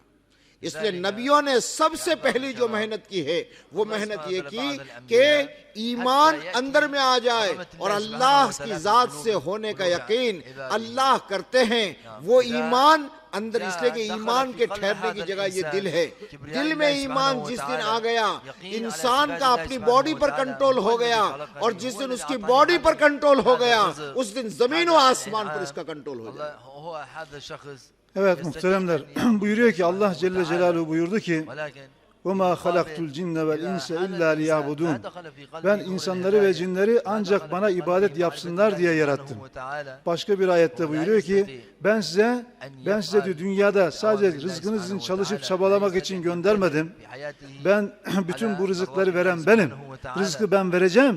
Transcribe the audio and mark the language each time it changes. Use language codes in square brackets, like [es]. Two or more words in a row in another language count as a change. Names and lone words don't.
[ur] اس لیے نبیوں نے سب سے پہلی جو محنت کی ہے وہ محنت یہ کی کہ ایمان اندر میں آ جائے اور اللہ کی ذات سے ہونے کا یقین اللہ کرتے ہیں وہ ایمان اندر, اس لیے کہ ایمان کے ٹھہرنے کی جگہ یہ دل ہے. دل میں ایمان جس دن آ گیا انسان کا اپنی باڈی پر کنٹرول ہو گیا, اور جس دن اس کی باڈی پر کنٹرول ہو گیا اس دن زمین و آسمان پر اس کا کنٹرول ہو گیا. [tr] Evet muhteremler, buyuruyor ki Allah [ar] جل جلاله [tr] buyurdu ki [ar] وَمَا خَلَقْتُ الْجِنَّ وَالْاِنْسَ اِلَّا لِيَعْبُدُونَ [tr] Ben insanları ve cinleri ancak bana ibadet yapsınlar diye yarattım. Başka bir ayette buyuruyor ki ben size diyor, dünyada sadece rızkınız için çalışıp çabalamak için göndermedim. Ben bütün bu rızıkları veren benim. Rızkı ben vereceğim.